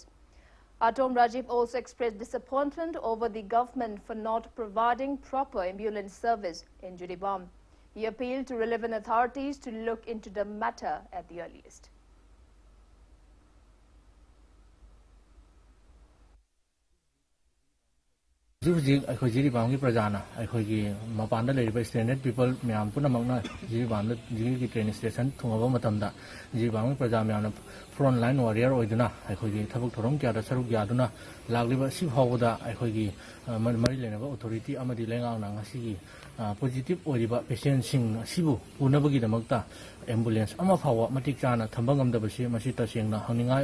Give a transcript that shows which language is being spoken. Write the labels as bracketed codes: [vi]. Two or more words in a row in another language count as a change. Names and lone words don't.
[en] Atom Rajiv also expressed disappointment over the government for not providing proper ambulance service in Judibam. He appealed to relevant authorities to look into the matter at the earliest. [mni] Hujik akhoi jiri bam gi prajana akhoi gi mapanda leriba standard people myam puna mangna jiri bam jiri gi [en] train station [mni] thungaba matamda jiri bam praja myam [en] front line warrior [mni] oiduna akhoi gi thabuk thorong kya da saruk ya duna lagliba si hawda akhoi gi mari lenaba authority amadi lengang na ngasi gi positive oiriba patient sing sibu unabagi damakta ambulance ama phawa matik chana thambangam da basi masi tasengna hangningai